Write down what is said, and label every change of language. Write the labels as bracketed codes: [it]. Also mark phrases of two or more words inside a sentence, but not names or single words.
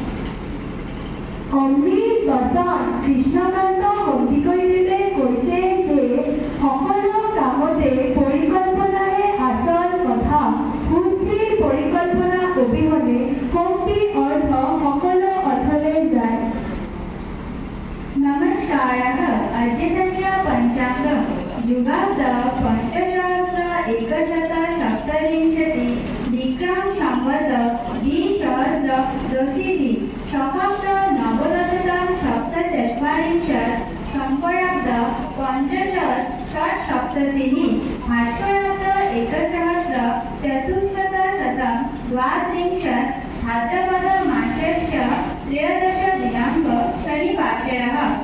[as] অমৃত বচন কৃষ্ণকান্ত সন্দিকৈদেৱে কৈছে যে সকলো কামতে পৰিকল্পনাৰে আচল কথা। সুস্থিৰ পৰিকল্পনা অবিহনে শক্তি অৰ্থ সকলো অৰ্থলৈ যায়। [sa] नमस्कारः। अद्यतनस्य पञ्चाङ्गं युगाब्द पञ्चसहस्र एकशतसप्तविंशति विक्रम संवत् द्विसहस्रदशीति शकाब्द नवदशतं सप्तचत्वारिंशत् सम्पराब्द पञ्चशत् षट्सप्ततिः भास्कराब्द एकसहस्र चतुश्शतशतं द्वात्रिंशत् भाद्रपद मासस्य 13 दिनाङ्कः शनिवासरः।